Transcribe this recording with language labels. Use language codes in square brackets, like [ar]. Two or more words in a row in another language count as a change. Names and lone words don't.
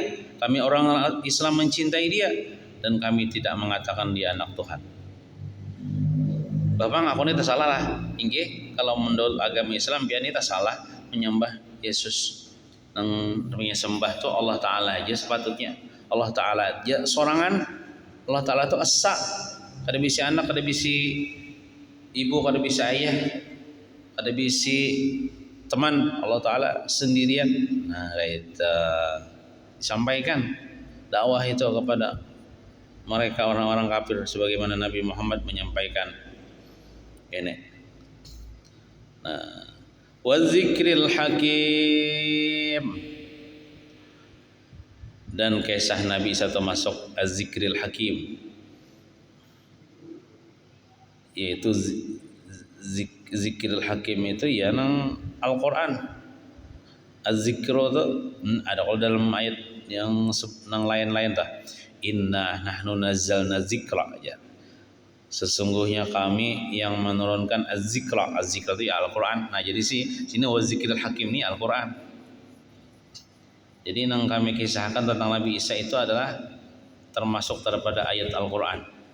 [id] Kami orang Islam mencintai dia dan kami tidak mengatakan dia anak Tuhan. Bapak ngaku ini salah lah. Inggih kalau menurut agama Islam biar ini salah menyembah Yesus. Yang sembah tuh Allah Ta'ala aja sepatutnya. Allah Ta'ala aja sorangan. Allah Ta'ala tuh esa. [bjn] Kada bisi anak, kada bisi ibu, kada bisi ayah, kada bisi teman. [id] Allah Ta'ala sendirian. Nah itu disampaikan dakwah itu kepada mereka orang-orang kafir sebagaimana Nabi Muhammad menyampaikan ini. Nah, [ar] والذكر الحكيم, [id] dan kisah Nabi Isa termasuk [ar] الذكر الحكيم, [id] yaitu [ar] الذكر الحكيم [id] itu ya nang Al-Qur'an. Az-zikru itu ada kalau dalam ayat yang nang lain-lain tah. [ar] إنا نحن نزلنا الذكر ya. [id] Sesungguhnya kami yang menurunkan az-zikra. Az-zikra itu ya Al-Qur'an. Nah, jadi sini [ar] والذكر الحكيم [id] ini Al-Qur'an. Jadi yang kami kisahkan tentang Nabi Isa itu adalah termasuk daripada ayat Al-Qur'an.